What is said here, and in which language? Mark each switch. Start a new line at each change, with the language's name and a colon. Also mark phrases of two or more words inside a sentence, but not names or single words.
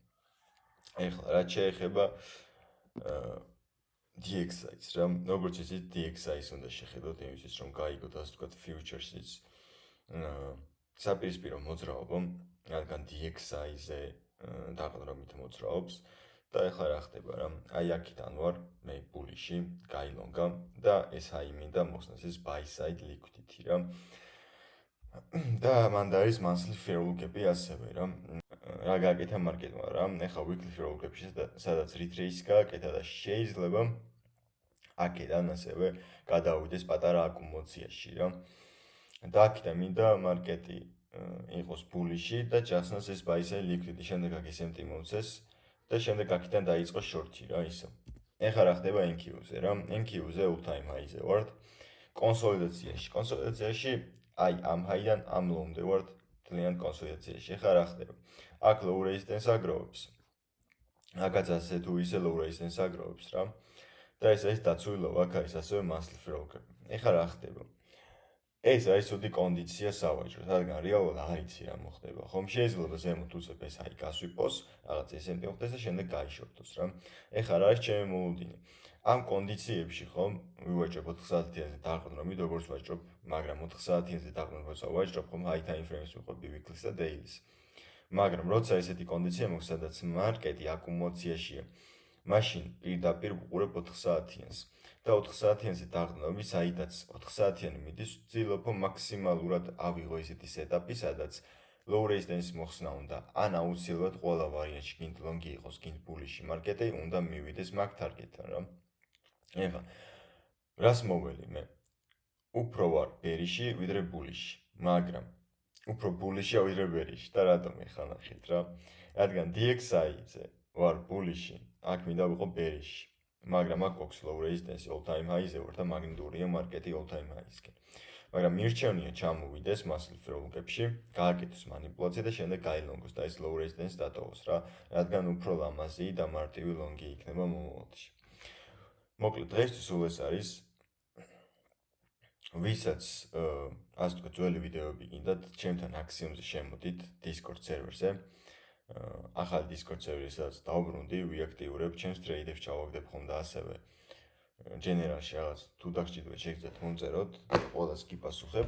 Georgian: ეხლა რაც შეეხება DXI-ს რა, როგორც იცით DXI-ს უნდა შეხედოთ იმისთვის რომ გაიგოთ ასე ვთქვათ futures-იც საპირისპირო მოძრაობა, რადგან DXI-ზე დაყრდნობით მოძრაობს და ეხლა რა ხდება რა, აი აქედან ვარ მე ბულიში, გაილონგა და ეს აი მინდა მოხსნას ეს
English: buy side liquidity
Georgian: რა. და მან და არის
English: monthly fair look-
Georgian: ები ასევე რა. რა გააკეთა მარკეტმა რა, ეხლა
English: weekly fair look-
Georgian: ებში სადაც retrace გააკეთა და შეიძლება აქედან ასევე გადავიდეს პატარა აკუმულაციაში რა. და აქედან მინდა მარკეტი იყოს ბულიში და ჯახსნას ეს
English: buy side liquidity,
Georgian: შემდეგ აქ SMT მომცეს და შემდეგ აქედან დაიწყო short-ი რა ისო. ეხლა რა ხდება NQ-ზე რა, NQ-ზე
English: all time high-
Georgian: ზე ვართ. კონსოლიდაციაში აი ამ high-დან ამ low-მდე ვართ ძალიან კონსოლიდაციაში. ეხლა რა ხდება? აქ
English: low resistance
Georgian: აგროვებს. აქაც ასე თუ ისე
English: low resistance
Georgian: აგროვებს რა. და ეს არის დაცული low, აქ არის ასევე
English: monthly fair look-
Georgian: ები. ეხლა რა ხდება? ეს არის ცუდი კონდიცია სავაჭროს, რადგან რეალურად არ იცი რა მოხდება. ხომ შეიძლება ზემოთ უწევ ეს აი გასვიპოს, რაღაც SMT მოხდეს და შემდეგ გაიშორტოს რა. ეხლა რა არის ჩემი მოლოდინი? ამ კონდიციებში ხომ ვივაჭრებ 4 საათიანზე დაყრდნობით, როგორც ვაჭრობ, მაგრამ 4 საათიანზე დაყრდნობით ვაჭრობ ხომ
English: high time frames
Georgian: ვიყვები weekly-ს და daily-ს. მაგრამ როცა ესეთი კონდიცია მოხდა, სადაც მარკეტი აკუმულაციაშია, მაშინ პირდაპირ ვუყურებ 4 საათიანს. და 4 საათიანზე დაყრდნობით, საიდაც 4 საათიანი მიდის, ვცდილობ მაქსიმალურად ავიღო ესეთი სეტაპი, სადაც
English: low resistance
Georgian: მოხსნა უნდა, ან აუცილებლად ყველა ვარიანტში გინდ ლონგი იყოს, გინდ ბულიში მარკეტი უნდა მივიდეს მაგ თარგეტთან რა. ეხლა რას მოველი მე? უფრო ვარ ბერიში ვიდრე ბულიში, მაგრამ უფრო ბულიშია ვიდრე ბერიში და რატომ ეხლა ნახეთ რა? რადგან DXI-ზე ვარ ბულიში, აქ მინდა ვიყო ბერიში. მაგრამ აქ გვაქვს
English: low resistance all time high-
Georgian: ზე ვარ და მაგნიტურია მარკეტი
English: all time high-
Georgian: ისკენ. მაგრამ მირჩევნია ჩამოვიდეს
English: monthly fair look-
Georgian: ებში, გააკეთოს манипуляცია და შემდეგ გაილონგოს და ეს
English: low resistance
Georgian: დატოვოს რა, რადგან უფრო ლამაზი და მარტივი ლონგი იქნება მომავალში. მოკლედ დღესთვის სულ ეს არის. ვისაც ასე ვთქვათ ძველი ვიდეოები გინდათ, ჩემთან Axiom-ზე შემოდით Discord server-ზე. ახალი Discord server-ი სადაც დავბრუნდი, ვიაქტიურებ ჩემს ტრეიდებს ჩავაგდებ ხომ და ასევე general-ში რაღაც თუ დაგჭირდეთ შეგიძლიათ მომწეროთ, ყველას გიპასუხებთ.